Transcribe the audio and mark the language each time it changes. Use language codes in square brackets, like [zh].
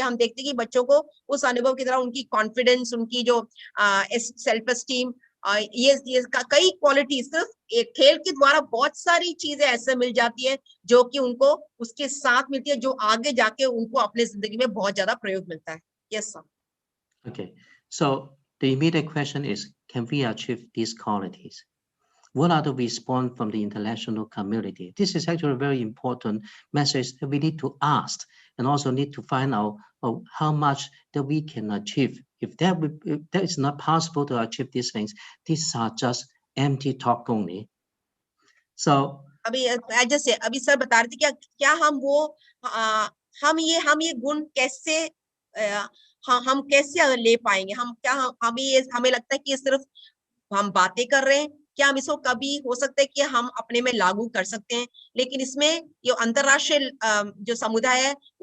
[hi] हम देखते हैं कि बच्चों को उस अनुभव की तरह उनकी कॉन्फिडेंस, उनकी जो सेल्फ एस्टीम ये कई क्वालिटी सिर्फ एक खेल के द्वारा बहुत सारी चीजें ऐसे मिल जाती है जो कि उनको उसके साथ मिलती है, जो आगे जाके उनको अपने जिंदगी में बहुत ज्यादा प्रयोग मिलता है. [en] Yes sir. Okay, so the immediate question is, can we achieve these qualities? What are the response from the international community? This is actually a very important message that we need to ask, and also need to find out how much that we can achieve. If that is not possible to achieve these things, these are just empty talk only. So [hi] अभी जैसे अभी sir बता रहे थे क्या हम वो हम ये गुण कैसे हम कैसे ले पाएंगे, हमें लगता है कि ये सिर्फ हम बातें कर रहे हैं, क्या हम इसको कभी हो सकता है कि हम अपने में लागू कर सकते हैं, लेकिन इसमें जो अंतरराष्ट्रीय जो समुदाय है